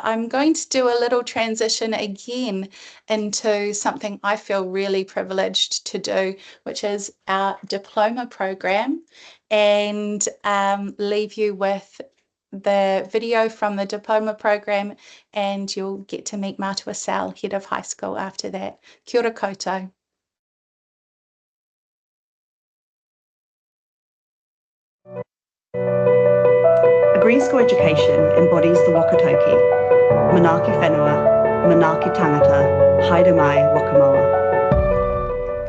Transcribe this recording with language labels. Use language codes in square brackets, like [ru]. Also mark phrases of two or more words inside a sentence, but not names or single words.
[en] I'm going to do a little transition again into something I feel really privileged to do, which is our diploma program, and leave you with the video from the diploma program, and you'll get to meet Mātua Sal, head of high school, after that. [mi] Kia ora koutou. [en] A green school education embodies the [mi] Wakatoki, Manaaki Whenua, Manaaki Tangata, Haere Mai, Wakamoa.